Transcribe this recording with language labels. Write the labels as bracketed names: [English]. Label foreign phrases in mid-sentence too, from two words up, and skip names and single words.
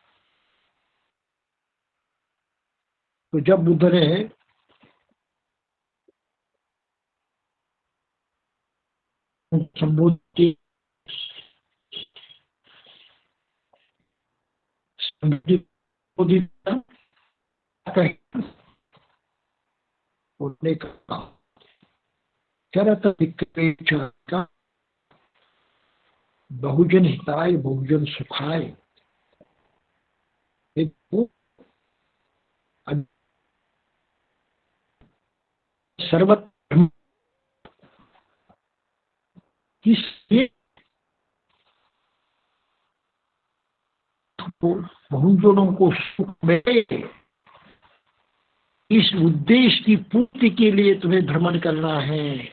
[Hindi] तो जब बुद्ध ने संबोधित उन्होंने कहा [Pali] चरत विक्रेता बहुजन हिताय बहुजन सुखाय। [Hindi] सर्वत्र किस बहुजनों को सुख मिले, इस उद्देश्य की पूर्ति के लिए तुम्हें भ्रमण करना है।